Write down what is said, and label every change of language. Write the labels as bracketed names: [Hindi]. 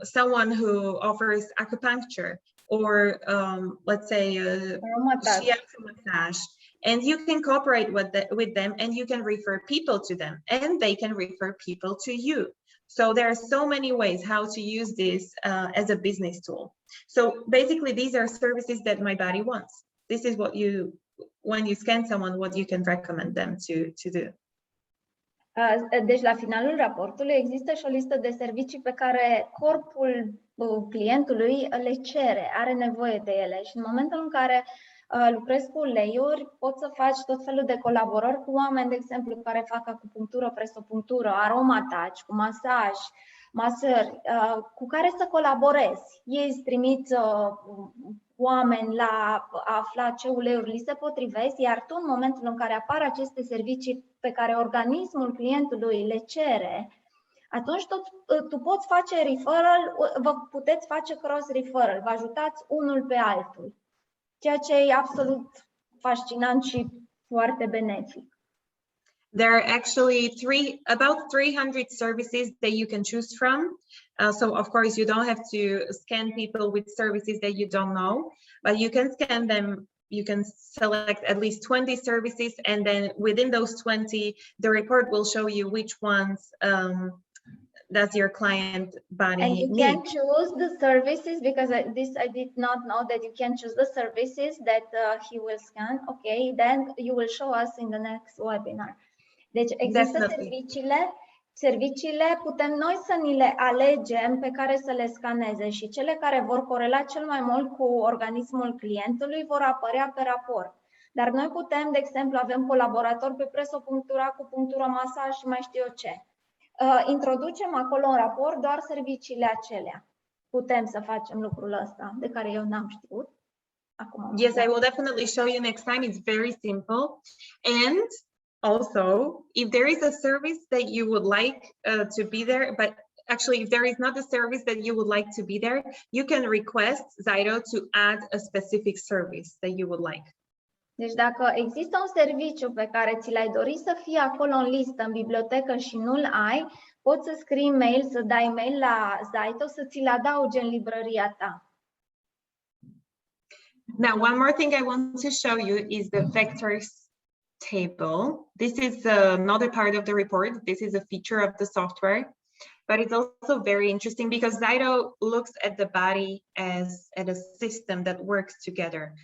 [English] Someone who offers acupuncture, or let's say shiatsu massage, and you can cooperate with them, and you can refer people to them, and they can refer people to you. So there are so many ways how to use this as a business tool. So basically, these are services that my body wants. This is what when you scan someone, what you can recommend them to do. [Romanian] Deci, la finalul raportului există și o listă de servicii pe care corpul clientului le cere, are nevoie de ele. Și în momentul în care lucrezi cu uleiuri, poți să faci tot felul de colaborări cu oameni, de exemplu, care fac acupunctură, presopunctură, aromataci, cu masaj, masări, cu care să colaborezi. Ei îți trimit oameni la a afla ce uleiuri li se potrivesc, iar tu, în momentul în care apar aceste servicii pe care organismul clientului le cere, atunci tu poți face referral, vă puteți face cross-referral, vă ajutați unul pe altul, ceea ce e absolut fascinant și foarte benefic. [English] There are actually about 300 services that you can choose from. So of course, you don't have to scan people with services that you don't know, but you can scan them. You can select at least 20 services, and then within those 20, the report will show you which ones does your client body And you need. can choose the services, because I did not know that you can choose the services that he will scan. Okay, then you will show us in the next webinar. [Romanian] Deci există serviciile, putem noi să ni le alegem pe care să le scaneze, și cele care vor corela cel mai mult cu organismul clientului vor apărea pe raport. Dar noi putem, de exemplu, avem colaboratori pe presopunctură, acupunctură, masaj și mai știu eu ce. Introducem acolo în raport doar serviciile acelea. Putem să facem lucrul ăsta, de care eu n-am știut. Acum [English] Yes, I will definitely show you next time. It's very simple. And also, if there is a service that you would like to be there, but actually if there is not a service that you would like to be there, you can request ZYTO to add a specific service that you would like. [Romanian] Deci dacă există un serviciu pe care ți l-ai dori să fie acolo în listă, în bibliotecă, și nu-l ai, poți să scrii mail, să dai mail la ZYTO să ți-l adauge în librăria ta. [English] Now, one more thing I want to show you is the vectors table. This is not a part of the report. This is a feature of the software, but it's also very interesting because ZYTO looks at the body as at a system that works together.